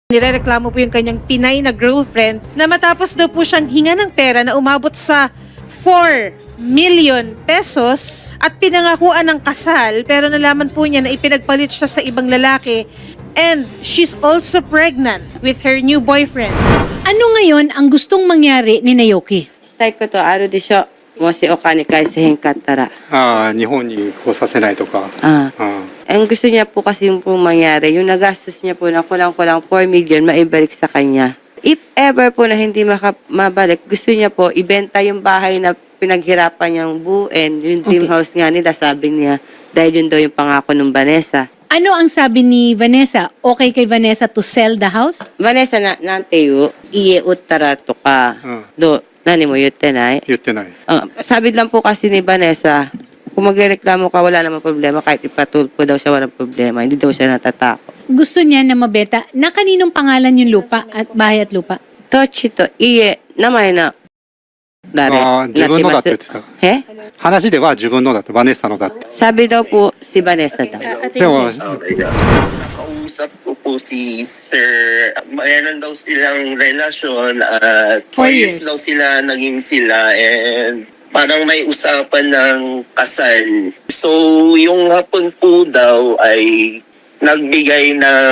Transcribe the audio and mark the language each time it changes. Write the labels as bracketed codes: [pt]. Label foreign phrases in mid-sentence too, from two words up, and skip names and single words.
[tl] Nirereklamo po yung kanyang Pinay na girlfriend na matapos daw po siyang hinga ng pera na umabot sa 4 million pesos at pinangakuan ng kasal pero nalaman po niya na ipinagpalit siya sa ibang lalaki [en] and she's also pregnant with her new boyfriend. [tl] Ano ngayon ang gustong mangyari ni Naoki? [ja] したいことはあるでしょ。もしお金返せへんかったら。日本に来させないとか。 [tl] Ang gusto niya po kasi yung pong mangyari, yung nagastos niya po na kulang-kulang 4 million, maibalik sa kanya. [en] If ever [tl] po na hindi mabalik, gusto niya po ibenta yung bahay na pinaghirapan niyang buuin, yung [en] dream house [tl] nga nila, sabi niya, dahil yun daw yung pangako ng Vanessa. Ano ang sabi ni Vanessa? Okay kay Vanessa [en] to sell the house? [ja] Vanessa,なんていう、家売ったらとか、何も言ってない？言ってない。 [tl] Sabi lang po kasi ni Vanessa, kung magreklamo ka, wala namang problema. Kahit ipatulpo daw siya, walang problema. Hindi daw siya natatakot. Gusto niya na mabenta na kaninong pangalan yung lupa at bahay at lupa? [ja] 土地と、家, [tl] naman na, [ja] dare, 自分のだって言ってた。 He? 話では自分のだって、バネッサのだって。 [tl] Sabi daw po si Vanessa daw. [ja] でも、 [tl] Nakausap ko po si Sir, mayroon daw silang relasyon at 4 4 years years daw sila naging sila and parang may usapan ng kasal. So, yung hapon po daw ay nagbigay ng